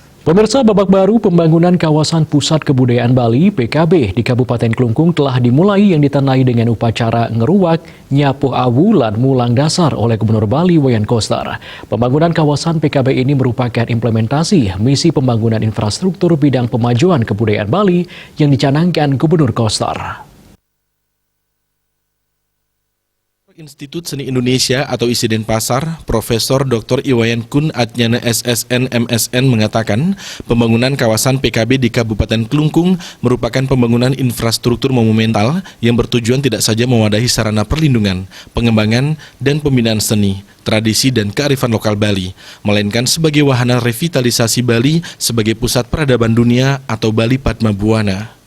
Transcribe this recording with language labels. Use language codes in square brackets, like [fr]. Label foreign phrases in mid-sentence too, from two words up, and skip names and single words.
[id] Pemirsa, babak baru pembangunan kawasan pusat kebudayaan Bali (PKB) di Kabupaten Klungkung telah dimulai yang ditandai dengan upacara [ban] ngeruwak, nyapuh awu, lan mulang dasar [id] oleh Gubernur Bali Wayan Koster. Pembangunan kawasan PKB ini merupakan implementasi misi pembangunan infrastruktur bidang pemajuan kebudayaan Bali yang dicanangkan Gubernur Koster. Institut Seni Indonesia atau ISI Denpasar, Profesor Dr. Iwayan Kun Atnyana SSN MSN mengatakan pembangunan kawasan PKB di Kabupaten Klungkung merupakan pembangunan infrastruktur monumental yang bertujuan tidak saja mewadahi sarana perlindungan, pengembangan, dan pembinaan seni, tradisi, dan kearifan lokal Bali, melainkan sebagai wahana revitalisasi Bali sebagai pusat peradaban dunia atau Bali Padma Buana.